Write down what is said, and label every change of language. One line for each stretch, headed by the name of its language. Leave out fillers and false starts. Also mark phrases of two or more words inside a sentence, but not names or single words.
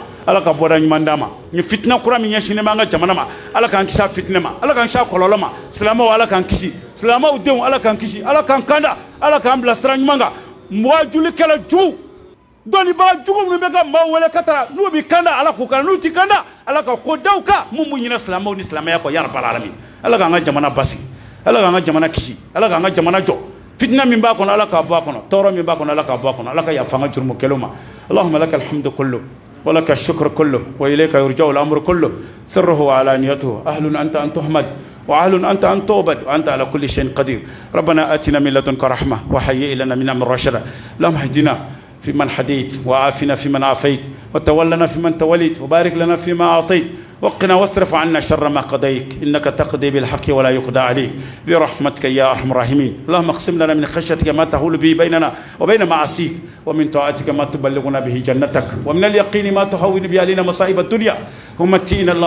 Bambara: ala ka bɔda ɲuman d'a ma ni fitina kura min ɲɛsinnen bɛ an ka jamana ma ala k'an kisi a fitinɛ ma ala k'an kisi a kɔlɔlɔ ma silamɛw ala k'an kisi silamɛw denw ala k'an kisi ala k'an kanda ala k'an bila sira ɲuman kan mɔgɔ julikɛla jugu dɔnnibaga jugu minnu bɛ ka maaw wele ka taa n'u bɛ kanda ala k'u kanda n'u ti kanda ala ka ko daw kan mun b'u ɲinɛ silamɛw ni silamɛya kɔ
Arabic: يا رب العالمين
Bambara: ala k'an ka jamana basigi ala k'an ka jamana kisi ala k'an ka jamana jɔ fitina min b'a kɔnɔ ala k'a bɔ a kɔnɔ tɔɔrɔ min b'a kɔnɔ ala k'a bɔ a kɔnɔ ala ka yafa an ka jurumukɛlaw ma allahumma
Arabic: لك الحمد كله ولك الشكر كله وإليك يرجع الأمر كله سره وعلانيته أهل أنت أن تحمد وأهل أنت أن تعبد وأنت على كل شيء قدير ربنا آتنا من لدنك رحمة وهيئ لنا من أمر رشدا اللهم اهدنا فيمن هديت وعافنا فيمن عافيت وتولنا فيمن توليت وبارك لنا فيما أعطيت وقنا واصرف عنا شر ما قضيت إنك تقضي بالحق ولا يقضى عليك برحمتك يا أرحم الراحمين اللهم اقسم لنا من خشيتك ما تحول به بيننا وبين معاصيك ومن طاعتك ما تبلغنا به جنتك ومن اليقين ما تهون به علينا مصائب الدنيا ومتئنا اللهم